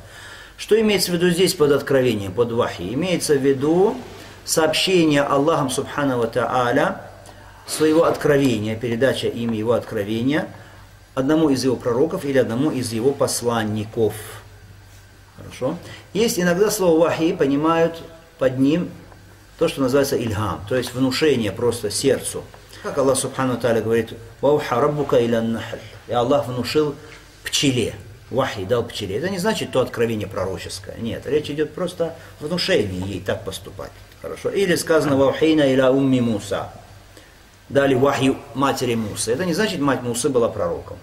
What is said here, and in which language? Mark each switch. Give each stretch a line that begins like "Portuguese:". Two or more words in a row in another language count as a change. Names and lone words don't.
Russian: Что имеется в виду здесь под откровением, под вахи? Имеется в виду сообщение Аллахом
Arabic: سبحانه وتعالى
Russian: своего откровения, передача им его откровения одному из его пророков или одному из его посланников. Хорошо? Есть иногда слово вахи понимают под ним то, что называется ильхам, то есть внушение просто сердцу.
Arabic: Как Аллах سبحانه وتعالى говорит: «وأوحى ربك إلى النحل».
Russian: И Аллах внушил пчеле. Вахи дал пчеле. Это не значит то откровение пророческое. Нет, речь идет просто о внушении ей так поступать. Хорошо. Или сказано
Arabic: «وأوحينا إلى أم موسى».
Russian: Дали вахи матери Мусы. Это не значит, мать Мусы была пророком.